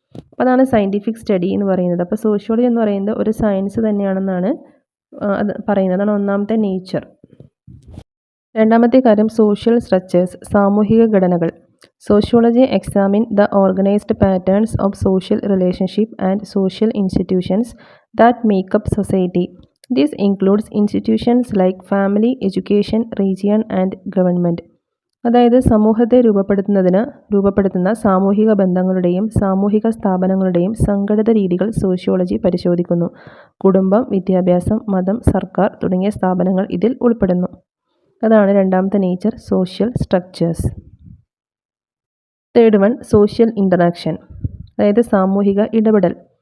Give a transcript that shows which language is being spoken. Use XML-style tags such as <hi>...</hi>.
<ml>അപ്പോൾ അതാണ് scientific study എന്ന് പറയുന്നത്. അപ്പോൾ സോഷ്യോളജി എന്ന് പറയുന്നത് ഒരു സയൻസ് തന്നെയാണെന്നാണ് അത് പറയുന്നത്. അതാണ് ഒന്നാമത്തെ നേച്ചർ. രണ്ടാമത്തെ കാര്യം സോഷ്യൽ സ്ട്രക്ചേഴ്സ്, സാമൂഹിക ഘടനകൾ.</ml> <en>Sociology examine the organised patterns of social relationship and social institutions that make up society. This includes institutions like family, education, region, and government.</en> <ml>അതായത് സമൂഹത്തെ രൂപപ്പെടുത്തുന്ന സാമൂഹിക ബന്ധങ്ങളുടെയും സാമൂഹിക സ്ഥാപനങ്ങളുടെയും സംഘടിത രീതികൾ സോഷ്യോളജി പരിശോധിക്കുന്നു. കുടുംബം, വിദ്യാഭ്യാസം, മതം, സർക്കാർ തുടങ്ങിയ സ്ഥാപനങ്ങൾ ഇതിൽ ഉൾപ്പെടുന്നു. അതാണ് രണ്ടാമത്തെ nature, social structures. Third one, social interaction, അതായത് സാമൂഹിക ഇടപെടൽ.</ml>